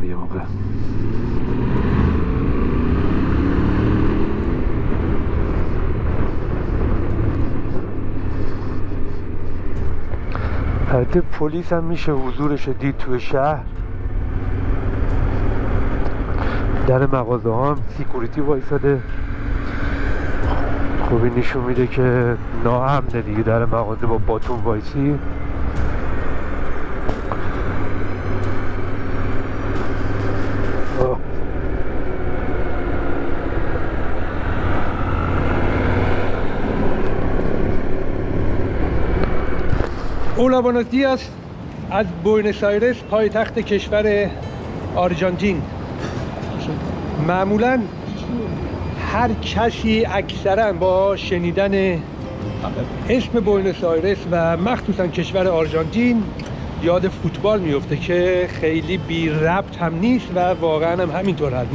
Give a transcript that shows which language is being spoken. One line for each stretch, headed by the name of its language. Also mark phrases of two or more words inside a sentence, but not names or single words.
Persian: یه موقع البته پلیس هم میشه حضورش دید توی شهر. در مغازه ها هم سیکوریتی وایساده. خب این نشون میده که ناامنه دیگه در مغازه با باتون وایسی.
Spanish: Hola, buenos días.
Persian: از بوینس آیرس پایتخت کشور آرژانتین. معمولاً هر کسی اکثراً با شنیدن اسم بوینس آیرس و مخصوصاً کشور آرژانتین یاد فوتبال میفته که خیلی بی ربط هم نیست و واقعاً هم همینطور هست.